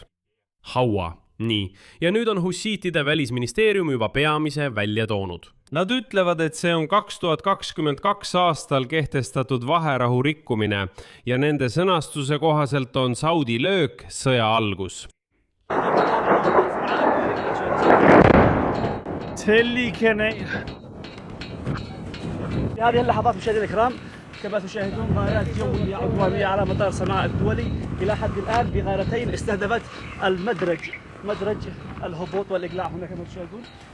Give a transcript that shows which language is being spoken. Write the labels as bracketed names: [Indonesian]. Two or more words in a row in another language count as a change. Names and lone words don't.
[Estonian] Haua. Nii. Ja nüüd on hussiitide välisministeerium juba peamise välja toonud. Nad ütlevad, et see on 2022 aastal kehtestatud vaherahu rikkumine ja nende sõnastuse kohaselt on Saudi löök sõja algus. [Arabic] هذه اللحظات مشاهدينا الكرام كما تشاهدون غارات جوية عدوانية على مطار صنعاء الدولي إلى حد الآن بغارتين استهدفت مدرج الهبوط والإقلاع هنا كما تشاهدون.